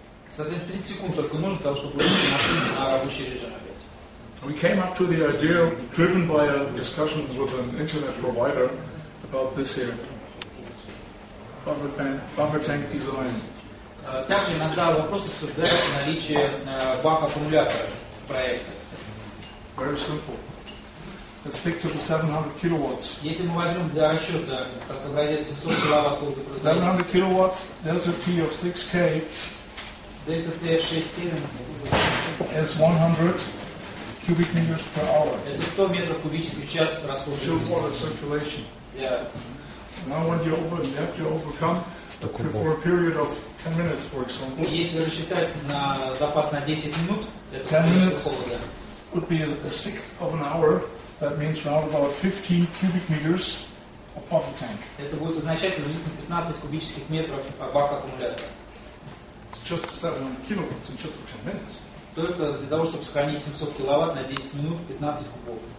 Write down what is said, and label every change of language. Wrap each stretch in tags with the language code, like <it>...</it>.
<ru>Соответственно, 30 секунд только нужно для того, чтобы вывести машину на рабочий режим опять.</ru> <en>We came up to the idea, driven by a discussion with an internet provider, about this here. Buffer tank design.</en> <ru>Также иногда вопрос обсуждается наличие бак-аккумулятора в проекте.</ru> <en>Very simple. Let's stick to the 700 kilowatts.</en> <ru>Если мы возьмем для расчета, как образец 700 киловатт холода производительности,</ru> <en>700 kilowatts, delta T of 6K</en> <ru>дельта Т 6 кельвин,</ru> <en>is 100 cubic meters per hour.</en> <ru>это 100 метров кубических в час расхода</ru> <en>Still</en> <ru>энергии.</ru> <en>water circulation. Yeah. Now when you have to overcome for a period of 10 minutes, for example,</en> <ru>Если рассчитать на запас на 10 минут, это</ru> <en>10</en> <ru>количество</ru> <en>minutes.</en> <ru>холода.</ru> <en>would be a sixth of an hour. That means around about 15 cubic meters of buffer tank.</en> <ru>Это будет означать приблизительно 15 кубических метров бак-аккумулятора.</ru> <en>It's just 700 kilowatts in just for 10 minutes.</en> <ru>Только для того, чтобы сохранить 700 киловатт на 10 минут, 15 кубов.</ru>